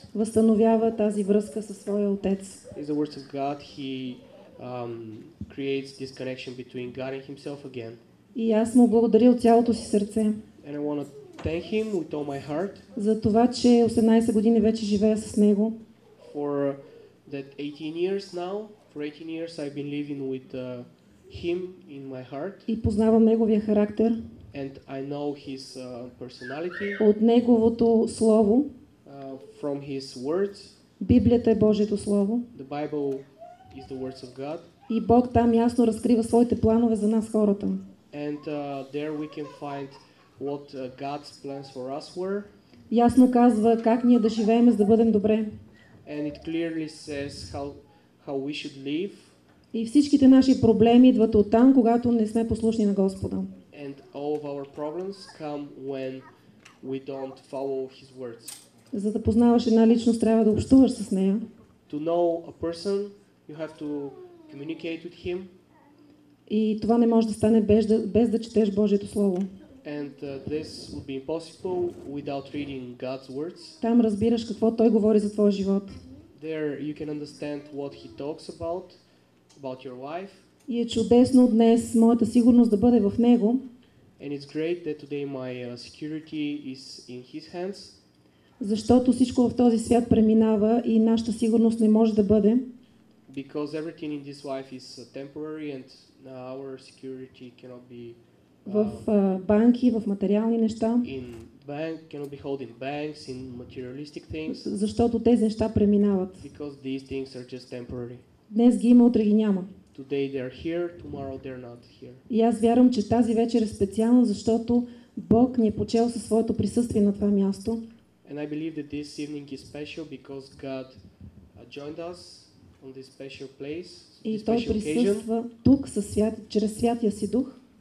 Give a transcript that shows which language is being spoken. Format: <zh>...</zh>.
<bg>възстановява тази връзка със своя Отец.</bg> <en>is the words of God. He creates this connection between God and Himself again.</en> <bg>И аз му благодаря от цялото си сърце</bg> <en>And I want to thank Him with all my heart</en> <bg>за това, че 18 години вече живея с него.</bg> <en>for that 18 years now. For 18 years I've been living with Him in my heart,</en> <bg>И познавам неговия характер.</bg> <en>and I know His personality</en> <bg>От неговото слово,</bg> <en>from His words.</en> <bg>Библията е Божието слово.</bg> <en>The Bible is the words of God,</en> <bg>И Бог там ясно разкрива своите планове за нас хората.</bg> <en>and there we can find what God's plans for us were,</en> <bg>Ясно казва как ние да живеем, за да бъдем добре.</bg> <en>and it clearly says how we should live,</en> <bg>И всичките наши проблеми идват оттам, когато не сме послушни на Господа.</bg> <en>and all of our problems come when we don't follow His words.</en> <bg>За да познаваш една личност, трябва да общуваш с нея.</bg> <en>To know a person, you have to communicate with him,</en> <bg>И това не може да стане без да четеш Божието Слово.</bg> <en>and this would be impossible without reading God's words.</en> <bg>Там разбираш какво Той говори за твоя живот.</bg> <en>There you can understand what He talks about your life,</en> <bg>И е чудесно днес моята сигурност да бъде в Него,</bg> <en>and it's great that today my security is in His hands,</en> <bg>защото всичко в този свят преминава и нашата сигурност не може да бъде.</bg> <en>because everything in this life is temporary, and our security cannot be</en> <bg>В банки, в материални неща.</bg> <en>in cannot be held in banks, in materialistic things,</en> <bg>защото тези неща преминават.</bg> <en>because these things are just temporary.</en> <bg>Днес ги има, утре ги няма.</bg> <en>Today they're here, tomorrow they're not here.</en> <bg>И аз вярвам, че тази вечер е специална, защото Бог ни е почел със своето присъствие на това място.</bg> <en>And I believe that this evening is special because God joined us on this special place,</en> <bg>И</bg> <en>this</en> <bg>Той</bg> <en>special occasion,</en> <bg>присъства тук чрез Святия си Дух.</bg>